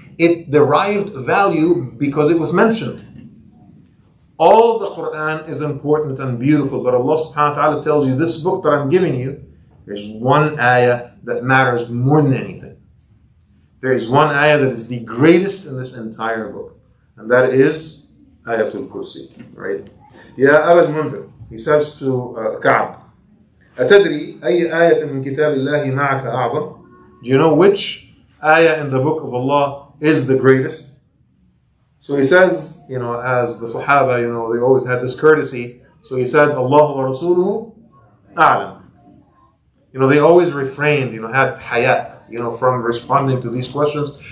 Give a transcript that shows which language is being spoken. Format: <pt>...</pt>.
<en>It derived value because it was mentioned. All the Quran is important and beautiful, but Allah subhanahu wa ta'ala tells you, this book that I'm giving you, there's one ayah that matters more than anything. There is one ayah that is the greatest in this entire book, and that is Ayatul Kursi, right?</en> <ar>Ya Aba al-Mundhir,</ar> <en>he says to Ka'b,</en> <ar>أتدري أي آية من كتاب الله معك أعظم?</ar> <en>Do you know which ayah in the book of Allah is the greatest? So he says, as the Sahaba, they always had this courtesy. So he said,</en> <ar>Allahu wa Rasuluhu a'lam.</ar> <en>They always refrained, had hayat, from responding to these questions.</en>